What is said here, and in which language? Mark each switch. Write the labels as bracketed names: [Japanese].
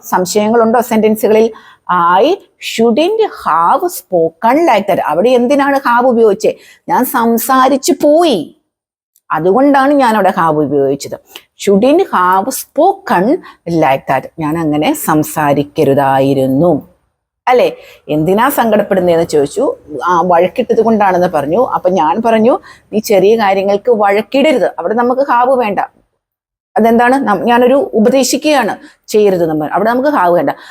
[Malayalam] സംശയങ്ങളുണ്ടോ സെന്റൻസുകളിൽ? [English] I shouldn't have spoken like that. [Malayalam] അവിടെ എന്തിനാണ് have ഉപയോഗിച്ചത്? ഞാൻ സംസാരിച്ചു പോയി, അതുകൊണ്ടാണ് ഞാൻ അവിടെ ഹാവ് ഉപയോഗിച്ചത്. [English] shouldn't have spoken like that. [Malayalam] ഞാൻ അങ്ങനെ സംസാരിക്കരുതായിരുന്നു അല്ലെ? എന്തിനാ സങ്കടപ്പെടുന്നതെന്ന് ചോദിച്ചു. വഴക്കിട്ടത് കൊണ്ടാണെന്ന് പറഞ്ഞു. അപ്പൊ ഞാൻ പറഞ്ഞു, നീ ചെറിയ കാര്യങ്ങൾക്ക് വഴക്കിടരുത്. അവിടെ നമുക്ക് ഹാവ് വേണ്ട. അതെന്താണ്? ഞാനൊരു ഉപദേശിക്കുകയാണ്, ചെയ്യരുത് നമ്മൾ. അവിടെ നമുക്ക് ഹാവ് വേണ്ട.